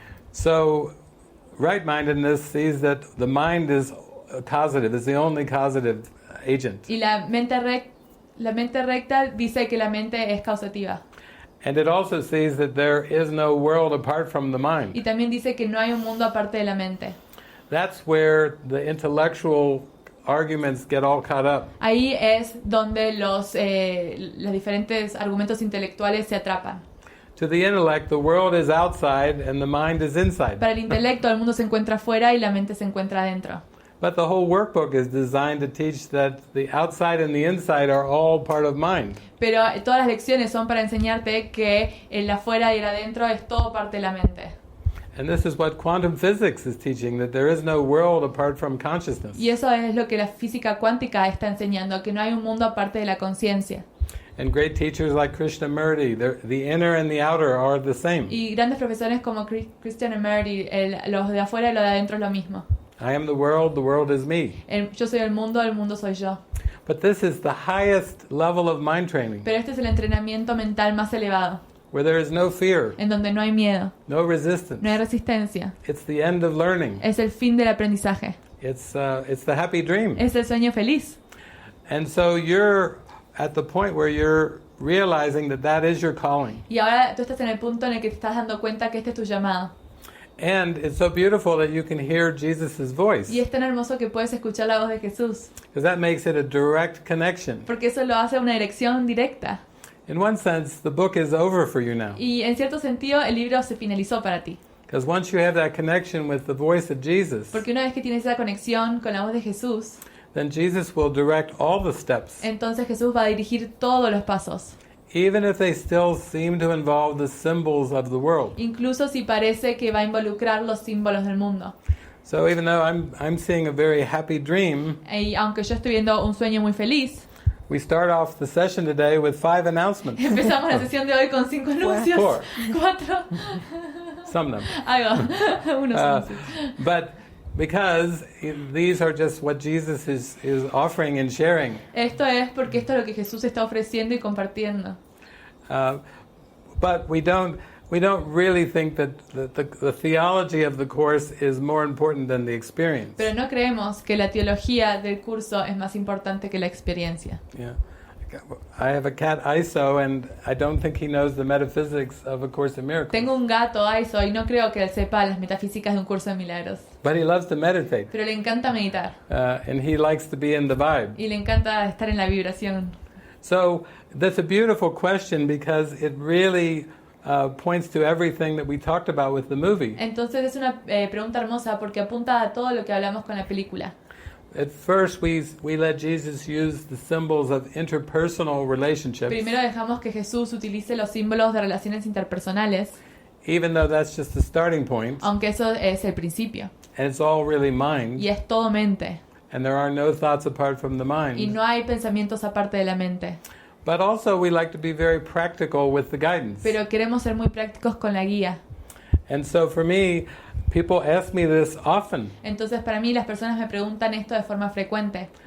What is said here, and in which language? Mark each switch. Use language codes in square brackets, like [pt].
[en] So right-mindedness sees that the mind is causative, is the only causative agent. [es] Y la mente recta dice que la mente es causativa. [en] And it also sees that there is no world apart from the mind. [es] Y también dice que no hay un mundo aparte de la mente. [en] That's where the intellectual arguments get all caught up. [es] Ahí es donde los diferentes argumentos intelectuales se atrapan. [en] To the intellect, the world is outside and the mind is inside. [es] Para el intelecto, el mundo se encuentra afuera y la mente se encuentra adentro. [en] But the whole workbook is designed to teach that the outside and the inside are all part of mind. [es] Pero todas las lecciones son para enseñarte que el afuera y el adentro es todo parte de la mente. [en] And this is what quantum physics is teaching, that there is no world apart from consciousness. [es] Y eso es lo que la física cuántica está enseñando, que no hay un mundo aparte de la conciencia. [en] And great teachers like Krishnamurti, the inner and the outer are the same. [es] Y grandes profesores como Christian Emery, los de afuera y los de adentro es lo mismo. [en] I am the world is me. [es] Yo soy el mundo soy yo. [en] But this is the highest level of mind training, [es] Pero este es el entrenamiento mental más elevado, [en] where there is no fear, [es] en donde no hay miedo, [en] no resistance. [es] no hay resistencia. [en] It's the end of learning. [es] Es el fin del aprendizaje. [en] It's the happy dream. [es] Es el sueño feliz. [en] And so you're at the point where you're realizing that is your calling. [es] Y ahora tú estás en el punto en el que te estás dando cuenta que este es tu llamado. [en] And it's so beautiful that you can hear Jesus' voice, [es] Y es tan hermoso que puedes escuchar la voz de Jesús, [en] because that makes it a direct connection. [es] porque eso lo hace una dirección directa. [en] In one sense, the book is over for you now, [es] Y en cierto sentido, el libro se finalizó para ti. [en] because once you have that connection with the voice of Jesus, [es] Porque una vez que tienes esa conexión con la voz de Jesús, [en] then Jesus will direct all the steps, [es] entonces Jesús va a dirigir todos los pasos. [en] even if they still seem to involve the symbols of the world. [es] Incluso si parece que va a involucrar los símbolos del mundo. [en] So even though I'm seeing a very happy dream, [es] Y aunque yo estoy viendo un sueño muy feliz, [en] we start off the session today with 5 announcements. [es] empezamos la sesión de hoy con 5 anuncios. [en] 4. Some of them. [es] Algo. Unos anuncios. [en] But because these are just what Jesus is offering and sharing. [es] Esto es porque esto es lo que Jesús está ofreciendo y compartiendo. [en] But we don't really think that the theology of the course is more important than the experience. [es] Pero no creemos que la teología del curso es más importante que la experiencia. [en] Yeah. I have a cat Iso, and I don't think he knows the metaphysics of A Course in Miracles. [es] Tengo un gato, Aiso, y no creo que él sepa las metafísicas de un curso de milagros. [en] But he loves to meditate, [es] Pero le encanta meditar [en] and he likes to be in the vibe. [es] y le encanta estar en la vibración. [en] So that's a beautiful question, because it really points to everything that we talked about with the movie. [es] Entonces es una pregunta hermosa porque apunta a todo lo que hablamos con la película. [en] At first, we let Jesus use the symbols of interpersonal relationships, [es] Primero dejamos que Jesús utilice los símbolos de relaciones interpersonales, [en] even though that's just the starting point, [es] aunque eso es el principio. [en] and it's all really mind, [es] Y es todo mente. [en] and there are no thoughts apart from the [es] Y [en] mind. [es] no hay pensamientos aparte de la mente. [en] But also, we like to be very practical with the guidance. [es] Pero queremos ser muy prácticos con la guía. [en] And so for me, people ask me this often. [es] Entonces para mí las personas me preguntan esto de forma frecuente.